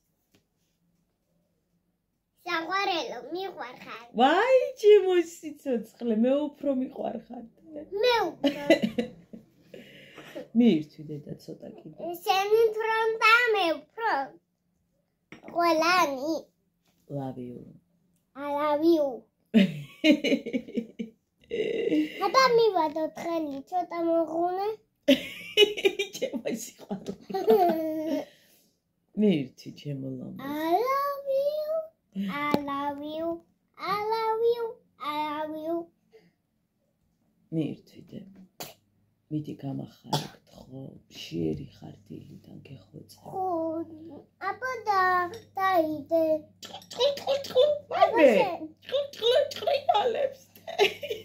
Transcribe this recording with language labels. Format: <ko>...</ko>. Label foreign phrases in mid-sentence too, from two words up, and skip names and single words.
<ka>საყვარელო მიყვარხარ ვაი ჩემო სიცოცხლე მე უფრო მიყვარხარ მე უფრო მიირთვი დედა ცოტა კიდე შენი ფრონტა მე უფრო ყველანი</ka> <en>love you I love you</en> <ka>აბა მივადო თხელი ცოტა მოღუნე ჩემო სიყვარული მიირთვი ჩემო ლამაზ</ka> <en>I love you I love you I love you I love you</en> <ka>მიირთვი და მიდი გამახარებ ხო შიერი ხარ დილიდან გეხვეწე ხო აბა დაიდე აბა ჭრიალებს შენ</ka>